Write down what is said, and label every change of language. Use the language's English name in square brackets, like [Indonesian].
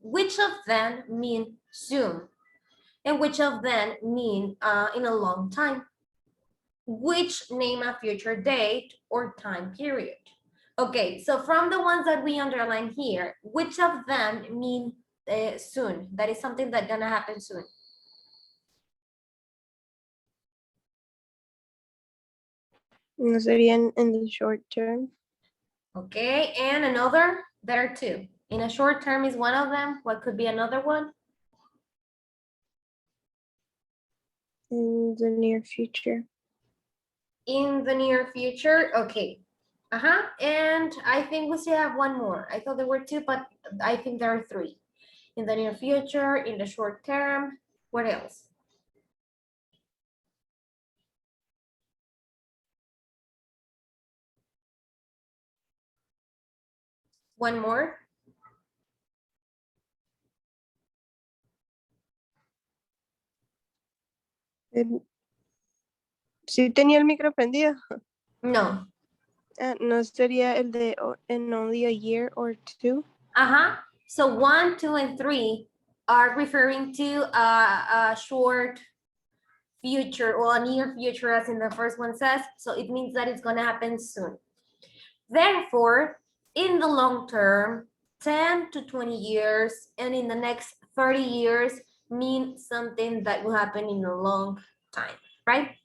[English] Which of them mean soon? And which of them mean in a long time? Which name a future date or time period? Okay, so from the ones that we underline here, which of them mean soon? That is something that's gonna happen soon. [Spanish] No serían [English] in the short term. Okay, and another, there are two. In a short term is one of them. What could be another one? In the near future. In the near future, okay. And I think we still have one more. I thought there were two, but I think there are three. In the near future, in the short term, what else? One more. [Spanish] Sí tenía el micro prendido. No. No sería el de [English] in only a year or two. So 1, 2, and 3 are referring to a short future or a near future, as in the first one says. So it means that it's going to happen soon. Therefore, in the long term, 10 to 20 years, and in the next 30 years mean something that will happen in a long time, right?